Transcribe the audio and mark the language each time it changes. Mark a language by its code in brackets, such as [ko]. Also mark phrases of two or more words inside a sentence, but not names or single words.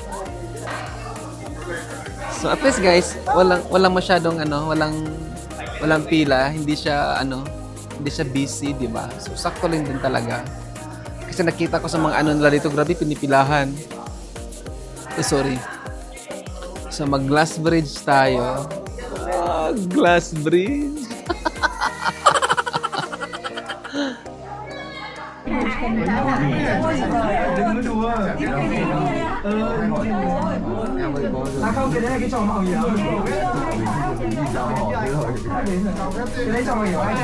[en] So, at least, guys, [tl] walang masyadong, ano, walang pila. Hindi siya, ano, hindi siya busy, di ba? So, sakto lang din talaga. Kasi nakita ko sa mga ano nila dito, grabe, pinipilahan. Oh, sorry. So, mag- [en] glass bridge [tl] tayo. [en] Ah, glass bridge. [vi] Không, cái đấy là cái trò mạo hiểm. Cái đấy trò mạo hiểm anh.